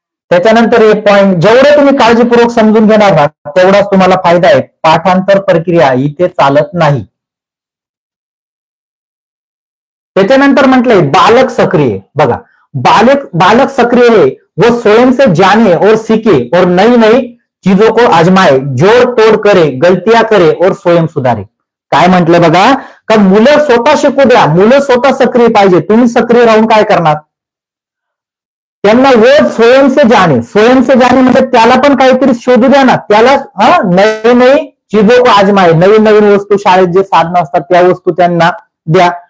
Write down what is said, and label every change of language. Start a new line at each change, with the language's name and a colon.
Marathi: त्याच्यानंतर एक पॉइंट, जेवढे तुम्ही काळजीपूर्वक समजून घेणार ना तेवढाच तुम्हाला फायदा आहे. पाठांतर प्रक्रिया इथे चालत नाही. त्याच्यानंतर म्हटलंय बालक सक्रिय.
Hindi: बघा, बालक सक्रिय है, वो स्वयं से जाने और सीखे और नई नई चीजों को आजमाए, जोड़ तोड़ करे, गलतियां करे और स्वयं सुधारे.
Marathi: काय म्हटलं बघा, का मुलं स्वतः शिकू द्या, मुलं स्वतः सक्रिय पाहिजे. तुम्ही सक्रिय राहून काय करणार, त्यांना रोज
Hindi: स्वयं से जाणे
Marathi: म्हणजे त्याला पण काहीतरी शोधू द्या ना, त्याला नवी नवी
Hindi: चीजों को आजमाए,
Marathi: नवीन नवीन वस्तू, शाळेत जे साधनं असतात त्या वस्तू त्यांना द्या.